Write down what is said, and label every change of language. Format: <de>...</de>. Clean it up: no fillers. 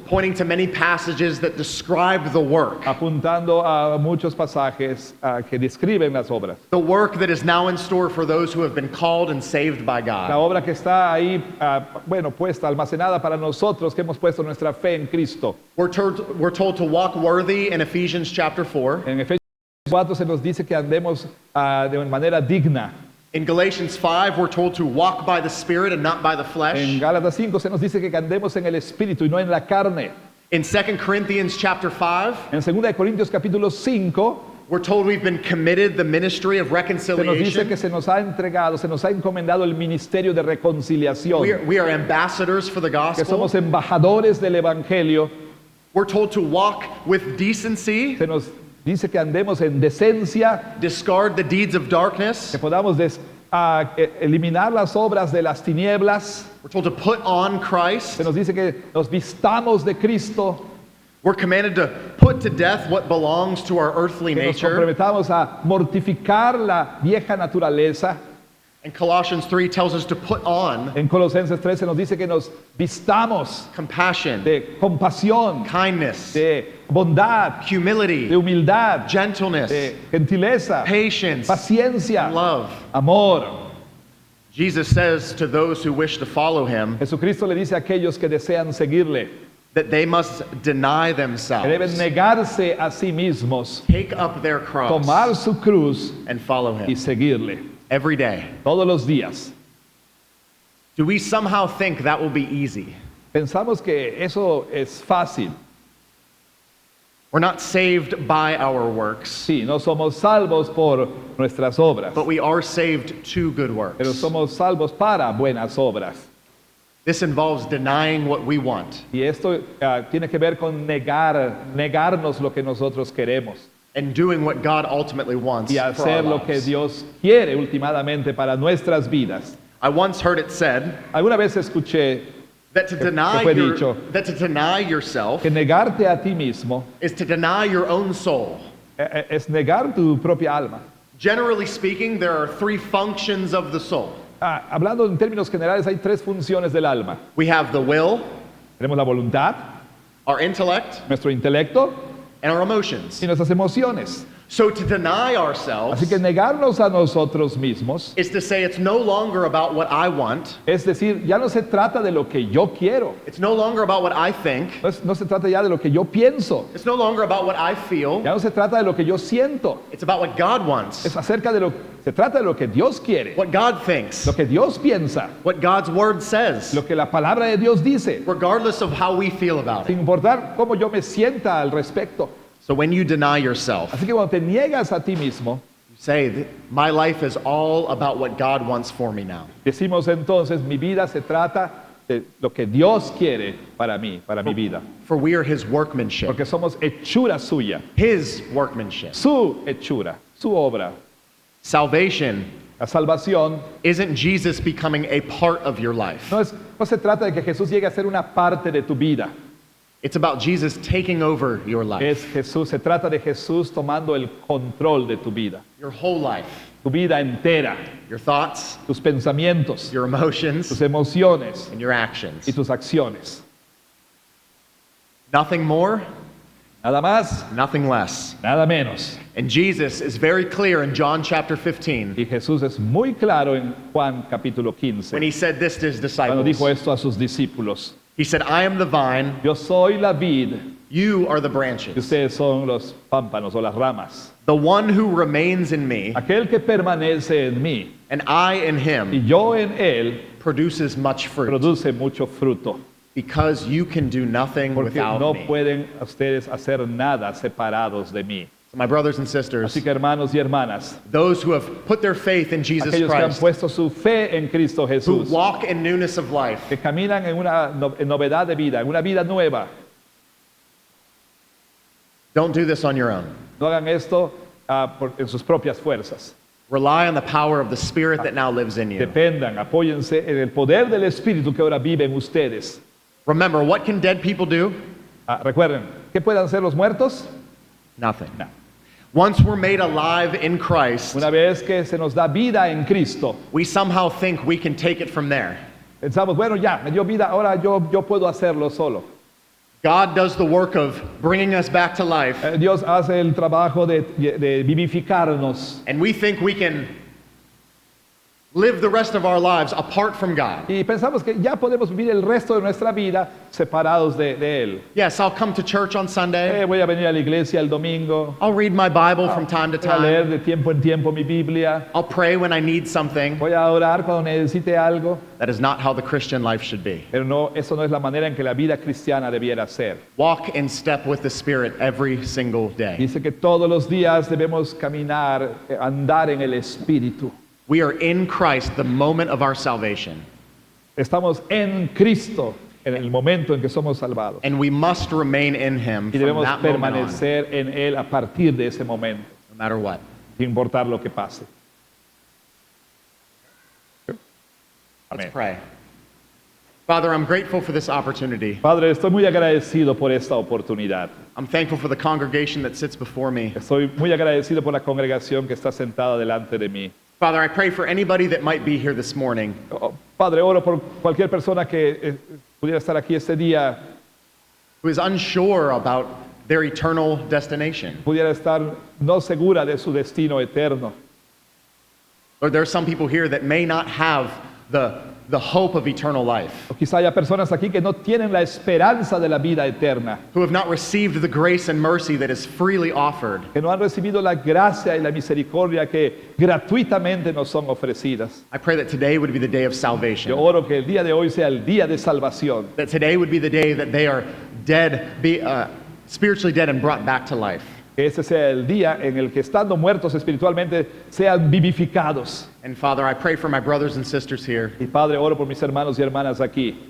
<en>pointing to many passages that describe the work,</en> <es>apuntando a muchos pasajes que describen las obras.</es> <en>the work that is now in store for those who have been called and saved by</en> <es>La</es> <en>God.</en> <es>obra que está ahí, puesta, almacenada para nosotros que hemos puesto nuestra fe en Cristo.</es> <en>We're told to walk worthy in Ephesians chapter 4.</en> <es>En Efesios 4 se nos dice que andemos de manera digna.</es> <en>In Galatians 5, we're told to walk by the Spirit and not by the</en> <es>En</es> <en>flesh.</en> <es>Gálatas 5 se nos dice que andemos en el Espíritu y no en la carne.</es> <en>In 2 Corinthians chapter 5,</en> <es>En 2 de Corintios capítulo 5</es> <en>we're told we've been committed the ministry of</en> <es>se nos dice que</es> <en>reconciliation.</en> <es>se nos ha entregado, se nos ha encomendado el ministerio de reconciliación,</es> <en>We are ambassadors for the</en> <es>que</es> <en>gospel.</en> <es>somos embajadores del Evangelio.</es> <en>We're told to walk with decency,</en> <es>Se nos dice que andemos en decencia,</es> <en>discard the deeds of darkness.</en> <es>que podamos eliminar las obras de las tinieblas.</es> <en>We're told to put on Christ.</en> <es>Se nos dice que nos vistamos de Cristo,</es> <en>We're commanded to put to death what belongs to our earthly</en> <es>que nos</es> <en>nature.</en> <es>comprometamos a mortificar la vieja naturaleza.</es> <en>And Colossians 3 tells us to put on</en> <es>En Colosenses 3 se nos dice que nos vistamos</es> <en>compassion,</en> <es>de compasión,</es> <en>kindness,</en> <es>de bondad, de</es> <en>humility,</en> <es>humildad,</es> <en>gentleness,</en> <es>de gentileza,</es> <en>patience,</en> <es>paciencia,</es> <en>and love.</en> <es>amor.</es> <en>Jesus says to those who wish to follow him</en> <es>Jesucristo le dice a aquellos que desean seguirle</es> <en>that they must deny</en> <es>que deben</es> <en>themselves,</en> <es>negarse a sí mismos,</es> <en>take up their cross,</en> <es>tomar su cruz</es> <en>and follow</en> <es>y</es> <en>him</en> <es>seguirle</es> <en>every day.</en> <es>todos los días.</es> <en>Do we somehow think that will be easy?</en> <es>Pensamos que eso es fácil.</es> <en>We're not saved by our works,</en> <es>Sí, no somos salvos por nuestras obras,</es> <en>but we are saved to good</en> <es>pero</es> <en>works.</en> <es>somos salvos para buenas obras.</es> <en>This involves denying what we want</en> <es>Y esto tiene que ver con negarnos lo que nosotros queremos</es> <en>and doing what God ultimately wants</en> <es>y</es> <en>for our</en> <es>hacer lo que</es> <en>lives.</en> <es>Dios quiere últimamente para nuestras vidas.</es> <en>I once heard it said</en> <es>Alguna vez escuché</es> <en>that to deny</en> <es>fue dicho.</es> <en>yourself</en> <es>que negarte a ti mismo</es> <en>is to deny your own soul.</en> <es>es negar tu propia alma.</es> <en>Generally speaking, there are three functions of the soul.</en> <es>Hablando en términos generales, hay tres funciones del alma.</es> <en>We have the will,</en> <es>Tenemos la voluntad,</es> <en>our intellect,</en> <es>nuestro intelecto</es> <en>and our emotions.</en> <es>y nuestras emociones.</es> <en>So to deny ourselves</en> <es>Así que negarnos a nosotros mismos</es> <en>is to say it's no longer about what I want.</en> <es>es decir, ya no se trata de lo que yo quiero,</es> <en>It's no longer about what I think.</en> <es>no se trata ya de lo que yo pienso,</es> <en>It's no longer about what I feel.</en> <es>ya no se trata de lo que yo siento,</es> <en>It's about what God wants,</en> <es>es acerca de se trata de lo que Dios quiere,</es> <en>what God thinks,</en> <es>lo que Dios piensa,</es> <en>what God's word says,</en> <es>lo que la palabra de Dios dice,</es> <en>regardless of how we feel about it.</en> <es>sin importar cómo yo me sienta al respecto.</es> <en>So when you deny yourself,</en> <es>Así que cuando te niegas a ti mismo,</es> <en>you say, my life is all about what God wants for me now.</en> <es>decimos entonces, mi vida se trata de lo que Dios quiere para mí, para mi vida.</es> <en>For we are his workmanship,</en> <es>Porque somos hechura suya,</es> <en>his workmanship.</en> <es>su hechura, su obra.</es> <en>Salvation</en> <es>La salvación</es> <en>isn't Jesus becoming a part of your life.</en> <es>no se trata de que Jesús llegue a ser una parte de tu vida.</es> <en>It's about Jesus taking over your life,</en> <es>Se trata de Jesús tomando el control de tu vida.</es> <en>your whole life,</en> <es>Tu vida entera,</es> <en>your thoughts,</en> <es>tus pensamientos,</es> <en>your emotions,</en> <es>tus emociones</es> <en>and your actions.</en> <es>y tus acciones.</es> <en>Nothing more,</en> <es>Nada más,</es> <en>nothing less.</en> <es>nada menos.</es> <en>And Jesus is very clear in John chapter 15</en> <es>Y Jesús es muy claro en Juan capítulo 15,</es> <en>when he said this to his</en> <es>cuando dijo</es> <en>disciples.</en> <es>esto a sus discípulos.</es> <en>He said, I am the vine,</en> <es>Yo soy la vid</es> <en>you are the</en> <es>y</es> <en>branches.</en> <es>ustedes son los pámpanos o las ramas.</es> <en>The one who remains in me</en> <es>Aquel que permanece en mí</es> <en>and I in</en> <es>y</es> <en>him</en> <es>yo en él</es> <en>produces much fruit,</en> <es>produce mucho fruto.</es> <en>because you can do nothing</en> <es>Porque</es> <en>without</en> <es>no</es> <en>me.</en> <es>pueden ustedes hacer nada separados de mí.</es> <en>My brothers and sisters,</en> <es>Así que hermanos y hermanas,</es> <en>those who have put their faith in Jesus</en> <es>aquellos que han</es> <en>Christ,</en> <es>puesto su fe en Cristo</es> <en>who</en> <es>Jesús,</es> <en>walk in newness of life,</en> <es>que caminan en una en novedad de vida, en una vida nueva,</es> <en>don't do this on your own.</en> <es>no hagan esto en sus propias fuerzas.</es> <en>Rely on the power of the Spirit that now lives in you.</en> <es>Dependan, apóyense en el poder del Espíritu que ahora vive en ustedes.</es> <en>Remember, what can dead people do?</en> <es>Recuerden, ¿qué pueden hacer los muertos?</es> <en>Nothing.</en> <es>No.</es> <en>Once we're made alive in Christ,</en> <es>Una vez que se nos da vida en Cristo,</es> <en>we somehow think we can take it from there.</en> <es>pensamos, bueno, ya, me dio vida, ahora yo puedo hacerlo solo.</es> <en>God does the work of bringing us back to life,</en> <es>Dios hace el trabajo de vivificarnos.</es> <en>and we think we can live the rest of our lives apart from God.</en> <es>Y pensamos que ya podemos vivir el resto de nuestra vida separados de Él.</es> <en>Yes, I'll come to church on Sunday.</en> <es>Voy a venir a la iglesia el domingo,</es> <en>I'll read my Bible from time to</en> <es>voy a leer</es> <en>time.</en> <es>de tiempo en tiempo mi Biblia,</es> <en>I'll pray when I need something.</en> <es>voy a orar cuando necesite algo,</es> <en>That is not how the Christian life should be.</en> <es>pero no, eso no es la manera en que la vida cristiana debiera ser.</es> <en>Walk in step with the Spirit every single day.</en> <es>Dice que todos los días debemos caminar, andar en el Espíritu.</es> <en>We are in Christ the moment of our salvation,</en> <es>Estamos en Cristo en el momento en que somos salvados.</es> <en>and we must remain in Him</en> <es>Y</es> <en>from</en> <es>debemos</es> <en>that moment on,</en> <es>permanecer en Él a partir de ese momento,</es> <en>no matter what.</en> <es>sin importar lo que pase.</es> <en>Let's</en> <es>Amén.</es> <en>pray. Father, I'm grateful for this opportunity.</en> <es>Padre, estoy muy agradecido por esta oportunidad.</es> <en>I'm thankful for the congregation that sits before me.</en> <es>Estoy muy agradecido por la congregación que está sentada delante de mí.</es> <en>Father, I pray for anybody that might be here this morning</en> <es>Padre, oro por cualquier persona que pudiera estar aquí este día,</es> <en>who is unsure about their eternal destination.</en> <es>pudiera estar no segura de su destino eterno.</es> <en>Lord, there are some people here that may not have the hope of eternal life,</en> <es>O quizá haya personas aquí que no tienen la esperanza de la vida eterna,</es> <en>who have not received the grace and mercy that is freely offered.</en> <es>que no han recibido la gracia y la misericordia que gratuitamente nos son ofrecidas.</es> <en>I pray that today would be the day of</en> <es>Yo</es> <en>salvation,</en> <es>oro que el día de hoy sea el día de salvación,</es> <en>that today would be the day that they are dead, spiritually dead and brought back to life.</en> <es>que ese sea el día en el que estando muertos espiritualmente sean vivificados.</es> <en>And Father, I pray for my brothers and sisters here</en> <es>Y Padre, oro por mis hermanos y hermanas aquí,</es>